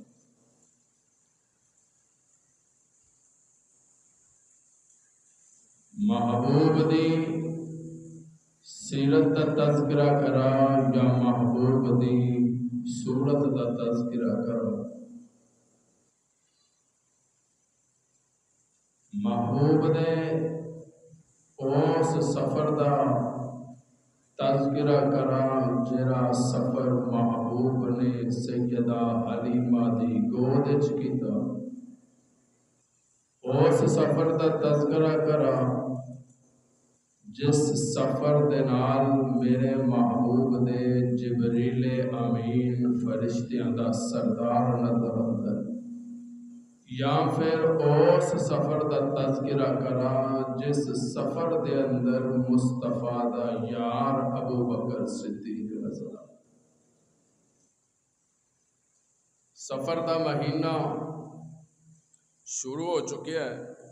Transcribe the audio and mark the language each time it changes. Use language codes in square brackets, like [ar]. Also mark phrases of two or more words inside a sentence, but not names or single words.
[pa] محبوب دی سیرت دا تذکرہ کرا یا محبوب دی صورت دا تذکرہ کرا۔ محبوب دے اس سفر دا تذکرہ کرا جرا سفر محبوب نے سیدہ حلیمہ دی گود وچ کیتا۔ اس سفر دا تذکرہ کرا جس سفر دے نال میرے محبوب دے جبریل امین فرشتیاں دا سردار نظر آندا ہے، یا پھر اس سفر دا تذکرہ کرا جس سفر دے اندر مصطفیٰ دا یار ابو بکر صدیق [ar] رضی اللہ عنہ۔ [pa] سفر دا مہینہ شروع ہو چکیا ہے۔